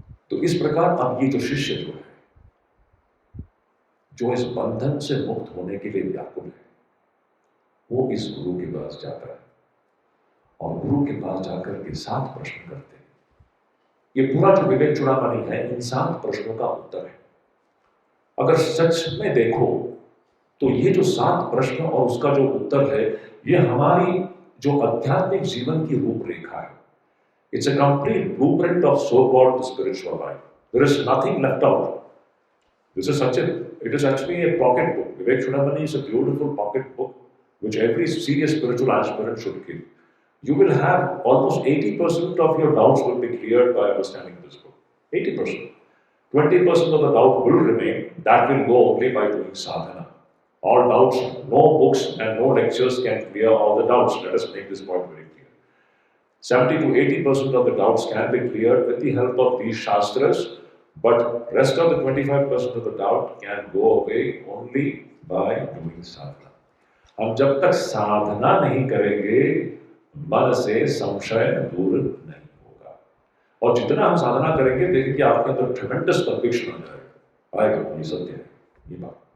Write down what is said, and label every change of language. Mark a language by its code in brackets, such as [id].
[hi] तो इस प्रकार अब ये जो शिष्य जो है, जो इस बंधन से मुक्त होने के लिए व्याकुल है, वो इस गुरु के पास जाता है और गुरु के पास जाकर के 7 प्रश्न करते हैं। ये पूरा जो विवेक चूड़ामणि है इन 7 प्रश्नों का उत्तर है। अगर सच में देखो तो ये जो 7 प्रश्न और उसका जो उत्तर है, ये हमारी जो आध्यात्मिक जीवन की रूपरेखा है। [en] It's a complete blueprint of so-called spiritual life. There is nothing left out. It is actually a pocket book. Vivek Chudamani is a beautiful pocket book which every serious spiritual aspirant should keep. You will have almost 80% of your doubts will be cleared by understanding this book. 80%. 20% of the doubt will remain. That will go only by doing sadhana. All doubts, no books and no lectures can clear all the doubts. Let us make this point very clear. 70 to 80% of the doubts can be cleared with the help of these shastras, but rest of the 25% of the doubt can go away only by doing sadhana. [hi] हम जब तक साधना नहीं करेंगे, मन से संशय दूर नहीं होगा। और जितना हम साधना करेंगे, देखिए कि आपके अंदर [en] tremendous conviction [hi] आ जाएगा, आएगा, ये सत्य है, ये बात।